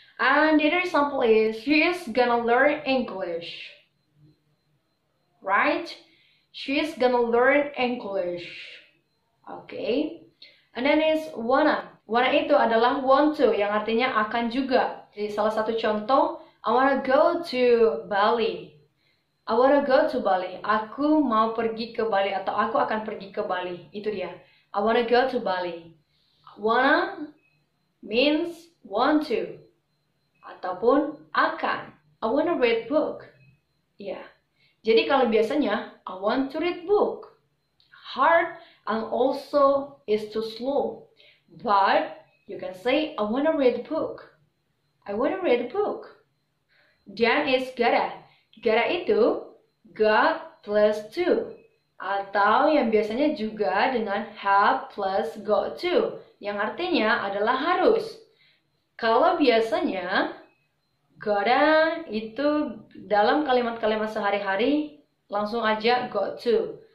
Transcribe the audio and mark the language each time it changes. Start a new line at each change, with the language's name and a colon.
English: And the other example is she is gonna learn English. Right? She is gonna learn English. Okay. And then is wanna.
Indonesian: Wanna itu adalah want to yang artinya akan juga. Jadi salah satu contoh, I wanna go to Bali. I wanna go to Bali. Aku mau pergi ke Bali atau aku akan pergi ke Bali.
English: Itu dia. I wanna go to Bali. Wanna means want to. Ataupun akan. I wanna read book. Ya. Yeah. Jadi kalau biasanya I want to read book. Hard and also is too slow. But you can say I wanna read book. I wanna read book. Dan is gotta.
Indonesian: Gotta itu got plus to atau yang biasanya juga dengan have plus got to yang artinya adalah harus. Kalau biasanya gotta itu dalam kalimat-kalimat sehari-hari langsung aja got to.